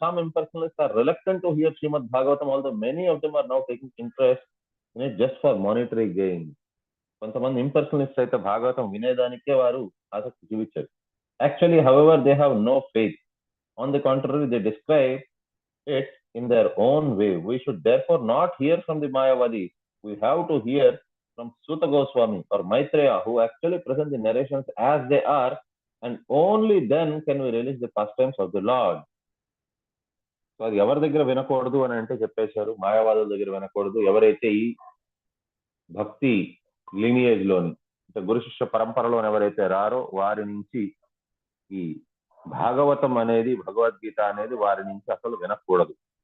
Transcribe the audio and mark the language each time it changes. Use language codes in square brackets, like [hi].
[en] Some impersonalist are reluctant to hear Srimad Bhagavatam, although many of them are now taking interest in it just for monetary gain. [te] కొంతమంది ఇంపర్సనలిస్ట్ అయితే భాగవతం వినేదానికే వారు ఆసక్తి చూపించారు. [en] Actually however they have no faith. On the contrary they describe it in their own way. We should therefore not hear from the Mayavadis. We have to hear from Suta Goswami or Maitreya, who actually present the narrations as they are, and only then can we release the pastimes of the Lord. [te] So అది ఎవరి దగ్గర వినకూడదు అని అంటే చెప్పేశారు, మాయావాదుల దగ్గర వినకూడదు. ఎవరైతే ఈ భక్తి లినియేజ్ లోని అంటే గురు శిష్య పరంపరలోని ఎవరైతే రారో వారి నుంచి ఈ భాగవతం అనేది, భగవద్గీత అనేది వారి నుంచి అసలు వినకూడదు.